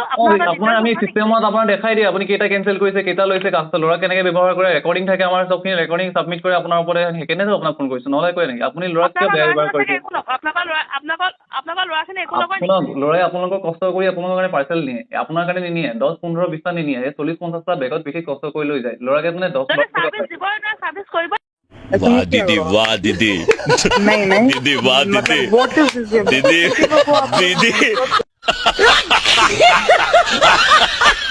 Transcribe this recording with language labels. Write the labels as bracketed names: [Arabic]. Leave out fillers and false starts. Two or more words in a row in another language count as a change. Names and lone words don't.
[Assamese] আপোনাৰ আমি চিষ্টেমত আপোনাৰ দেখাই দিয়ে আপুনি কেইটা কেঞ্চেল কৰিছে কেইটা লৈছে ল'ৰা কেনেকৈ ব্যৱহাৰ কৰে ৰেকৰ্ডিং থাকে আমাৰ চবখিনি ৰেকৰ্ডিং ছাবমিট কৰে আপোনাৰ ওপৰতে সেইকাৰণেতো আপোনাক ফোন কৰিছোঁ নহ'লে কয় নেকি আপুনি ল'ৰাক কিয় বেয়া ব্যৱহাৰ কৰিছে আপোনাক ল'ৰাই আপোনালোকক কষ্ট কৰি আপোনালোকৰ কাৰণে পাৰ্চেল নিয়ে আপোনাৰ কাৰণে নিনিয়ে 10-15-20টা নিনিয়ে 40-50টা বেগত বিশেষ কষ্ট কৰি লৈ যায় ল'ৰাকে মানে 10 [Hindi] वाह दीदी वाह दीदी नहीं नहीं दीदी वाह दीदी [English] what is this [Hindi] दीदी दीदी